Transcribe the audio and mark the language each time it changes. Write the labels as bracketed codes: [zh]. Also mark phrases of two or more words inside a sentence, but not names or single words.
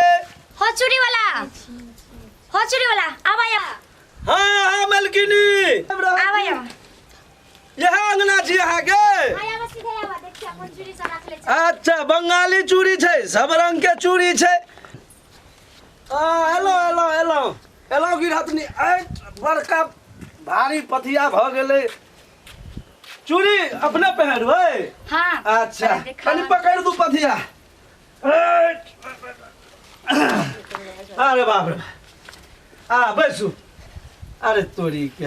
[mai] हो चूड़ी वाला आवाया हाँ मलकिनी आवाया यहाँ अंगना छी यहाँ के आया बस सीधे आवा देखिए अपन चूड़ी सब रख ले अच्छा बंगाली चूड़ी छे सब रंग के चूड़ी छे हेलो गिरहतनी बड़का भारी पथिया भ गेले चूड़ी अपने पहनबै हां अच्छा कनी पकड़ दू पथिया अरे बाप रे बैसू अरे तोरी के